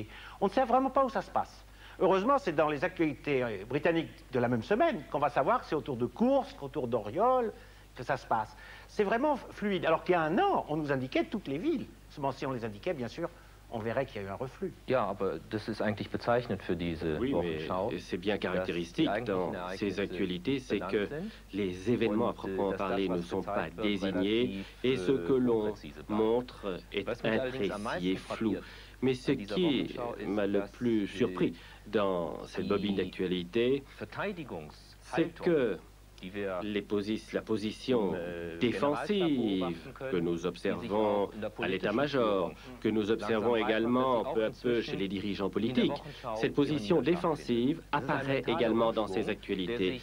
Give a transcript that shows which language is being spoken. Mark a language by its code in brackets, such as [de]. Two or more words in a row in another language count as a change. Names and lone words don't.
[fr] On ne sait vraiment pas où ça se passe. Heureusement, c'est dans les actualités britanniques de la même semaine qu'on va savoir que c'est autour de Kursk, autour d'Oriol, que ça se passe. C'est vraiment fluide. Alors qu'il y a un an, on nous indiquait toutes les villes. Seulement si on les indiquait, bien sûr, on verrait qu'il y a eu un reflux. [de] Ja, aber das ist eigentlich bezeichnend für diese Wochenschau. [fr] Oui, c'est bien caractéristique dans ces actualités, c'est que les événements à proprement parler ne sont pas désignés et ce que l'on montre est imprécis et flou. Mais ce qui m'a le plus surpris dans cette bobine d'actualité, c'est que la position défensive que nous observons à l'état-major, que nous observons également peu à peu chez les dirigeants politiques, cette position défensive apparaît également dans ces actualités.